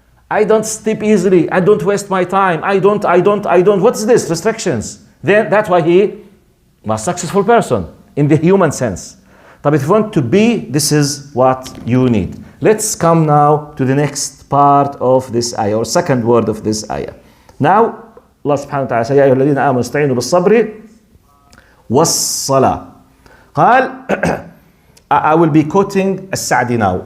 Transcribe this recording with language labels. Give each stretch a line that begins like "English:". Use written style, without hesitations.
English: I don't sleep easily. I don't waste my time. I don't. What's this? Restrictions. Then that's why he was a successful person in the human sense. But if you want to be, this is what you need. Let's come now to the next part of this ayah, or second word of this ayah. Now, Allah subhanahu wa ta'ala says,
Arabic: يا أيها الذين آمنوا استعينوا بالصبر والصلاة.
English: قال, I will be quoting السعدي now.